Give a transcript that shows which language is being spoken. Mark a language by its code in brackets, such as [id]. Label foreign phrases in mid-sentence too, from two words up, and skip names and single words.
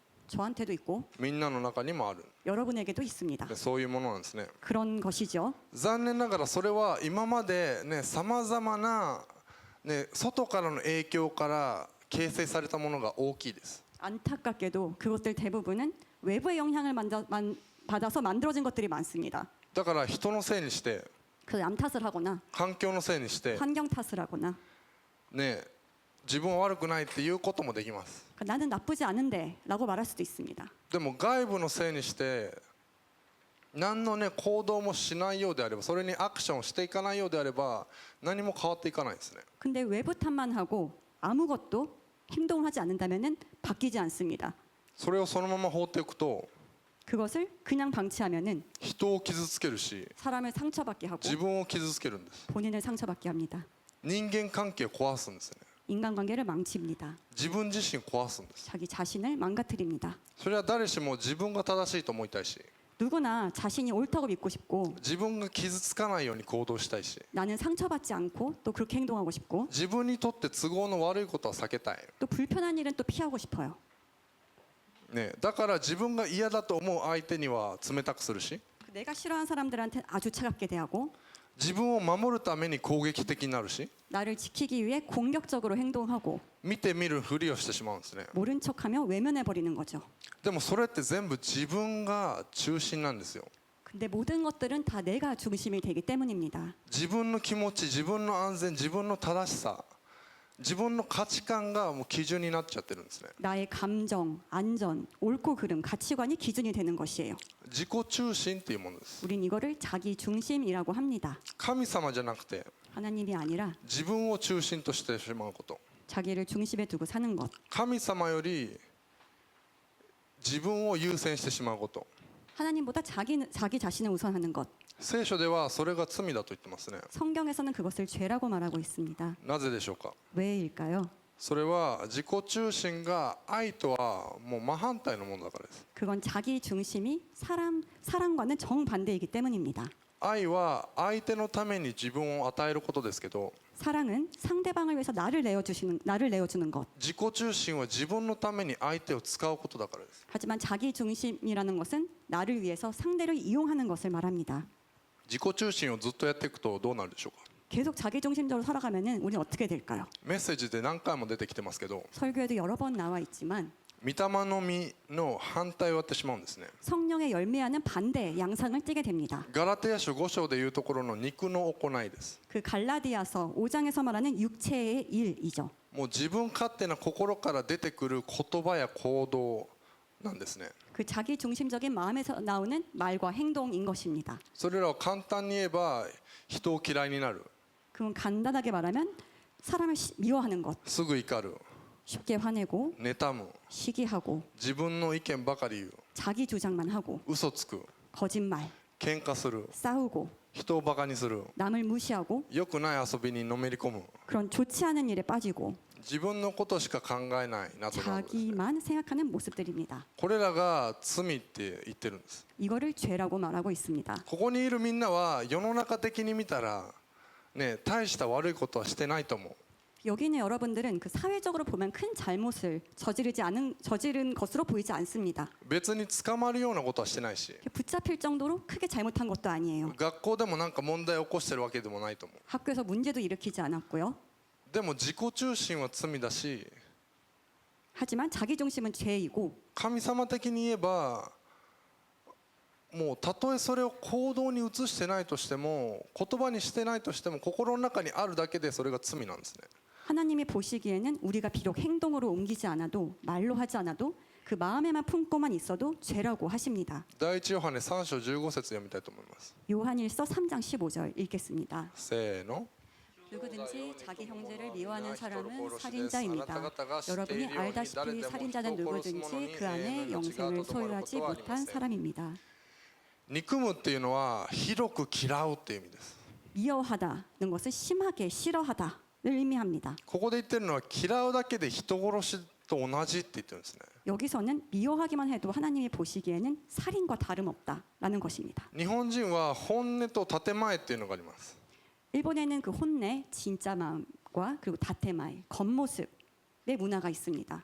[ko] 저한테도 있고 [ja] みんなの中にもある。 [ko] 여러분에게도 있습니다. [ja] でそういうものなんですね。 [ko] 그런 것이죠. [ja] 残念ながらそれは今までねさまざまな、ね、外からの影響から形成されたものが大きいです。 [ko] 안타깝게도 그것들 대부분은 외부의 영향을 받아서 만들어진 것들이 많습니다. [ja] だから人のせいにして [ko] 그 남 탓을 하거나 [ja] 環境のせいにして、 [ko] 환경 탓을 하거나 [ja] ね、自分は悪くないっていうこともできます。 [ko] 나는 나쁘지 않은데라고 말할 수도 있습니다. [ja] でも外部のせいにして何のね行動もしないようであれば、それにアクションしていかないようであれば何も変わっていかないですね。 [ko] 근데 외부 탓만 하고 아무것도 행동을 하지 않는다면은 바뀌지 않습니다. [ja] それをそのまま放っておくと [ko] 그것을 그냥 방치하면은 [ja] 人を傷つけるし [ko] 사람을 상처받게 하고 [ja] 自分を傷つけるんです。 [ko] 본인을 상처받게 합니다. [ja] 人間関係を壊すんですよね。 [ko] 인간관계를 망칩니다. [ja] 自分自身壊すんです。 [ko] 자기 자신을 망가뜨립니다. [ja] それは誰しも自分が正しいと思いたいし、 [ko] 누구나 자신이 옳다고 믿고 싶고 [ja] 自分が傷つかないように行動したいし、 [ko] 나는 상처받지 않고 또 그렇게 행동하고 싶고 [ja] 自分にとって都合の悪いことは避けたい、 [ko] 또 불편한 일은 또 피하고 싶어요. [ja] ね、だから自分が嫌だと思う相手には冷たくするし、 [ko] 내가 싫어하는 사람들한테 아주 차갑게 대하고 [ja] 自分を守るために攻撃的になるし、 [ko] 나를 지키기 위해 공격적으로 행동하고 [ja] 見て見るふりをしてしまうんですね。 [ko] 모른 척하며 외면해버리는 거죠. [ja] でもそれって全部自分が中心なんですよ。 [ko] 근데 모든 것들은 다 내가 중심이 되기 때문입니다. [ja] 自分の気持ち、自分の安全、自分の正しさ、自分の価値観がもう基準になっちゃってるんですね。 [ko] 나의 감정, 안전, 옳고 그름, 가치관이 기준이 되는 것이에요. [ja] 自己中心っていうものです。 [ko] 우린 이거를 자기 중심이라고 합니다. [ja] 神様じゃなくて [ko] 하나님이 아니라 [ja] 自分を中心としてしまうこと。 [ko] 자기를 중심에 두고 사는 것. [ja] 神様より自分を優先してしまうこと。 [ko] 하나님보다 자기 자신을 우선하는 것. [ja] 聖書ではそれが罪だと言ってますね。 [ko] 성경에서는 그것을 죄라고 말하고 있습니다. [ja] なぜでしょうか。 [ko] 왜일까요? [ja] それは自己中心が愛とはもう真反対のものだからです。 [ko] 그건 자기 중심이 사랑과는 정반대이기 때문입니다. [ja] 愛は相手のために自分を与えることですけど、 [ko] 사랑은 상대방을 위해서 나를 내어주는 것. [ja] 自己中心は自分のために相手を使うことだからです。 [ko] 하지만 자기 중심이라는 것은 나를 위해서 상대를 이용하는 것을 말합니다. [ja] 自己中心をずっとやっていくとどうなるでしょうか。 [ko] 계속 자기 중심적으로 살아가면은 우리는 어떻게 될까요? [ja] メッセージで何回も出てきてますけど、 [ko] 설교에도 여러 번 나와 있지만 [ja] 御霊の実の反対をやってしまうんですね。 [ko] 성령의 열매하는 반대 양상을 띠게 됩니다. [ja] ガラテヤ書5章でいうところの肉の行いです。 [ko] 그 갈라디아서 5장에서 말하는 육체의 일이죠. [ja] もう自分勝手な心から出てくる言葉や行動なんですね。 [ko] 그 자기 중심적인 마음에서 나오는 말과 행동인 것입니다. [ja] それらを簡単に言えば人を嫌いになる、 [ko] 그건 간단하게 말하면 사람을 미워하는 것, [ja] すぐ怒る、 [ko] 쉽게 화내고 [ja] 妬む、 [ko] 시기하고 [ja] 自分の意見ばかり言う、 [ko] 자기 주장만 하고 [ja] 嘘つく、 [ko] 거짓말, [ja] 喧嘩する、 [ko] 싸우고 [ja] 人をバカにする、 [ko] 남을 무시하고 [ja] 良くない遊びにのめり込む、 [ko] 그런 좋지 않은 일에 빠지고 [ja] 自分のことしか考えないなどなどですね。 [ko] 자기만 생각하는 모습들입니다. [ja] これらが罪って言ってるんです。 [ko] 이거를 죄라고 말하고 있습니다. [ja] ここにいるみんなは世の中的に見たらね、大した悪いことはしてないと思う。 [ko] 여기 있는 여러분들은 그 사회적으로 보면 큰 잘못을 저지른 것으로 보이지 않습니다. [ja] 別に捕まるようなことはしてないし [ko] 붙잡힐 정도로 크게 잘못한 것도 아니에요. [ja] 学校でもなんか問題を起こしてるわけでもないと思う [ko] 학교에서 문제도 일으키지 않았고요. [ja] でも自己中心は罪だし [ko] 하지만 자기 중심은 죄이고 [ja] 神様的に言えばもうたとえそれを行動に移してないとしても言葉にしてないとしても心の中にあるだけでそれが罪なんですね [ko] 하나님이 보시기에는 우리가 비록 행동으로 옮기지 않아도 말로 하지 않아도 그 마음에만 품고만 있어도 죄라고 하십니다. [ja] 第一ヨハネ3章15節読みたいと思います [ko] 요한일서 3장 15절 읽겠습니다. [ja] せーの [ko] 누구든지 자기 형제를 미워하는 사람은 살인자입니다. 여러분이 알다시피 살인자는 누구든지 그 안에 영생을 소유하지 못한 사람입니다. [ja] 憎むっていうのは広く嫌うっていう意味です [ko] 미워하다는 것은 심하게 싫어하다를 의미합니다. [ja] ここで言ってるのは嫌うだけで人殺しと同じって言ってるんですね [ko] 여기서는 미워하기만 해도 하나님이 보시기에는 살인과 다름없다라는 것입니다. [ja] 日本人は本音と建前っていうのがあります [ko] 일본에는 그 혼내, 진짜 마음과 그리고 다테마이, 겉모습의 문화가 있습니다.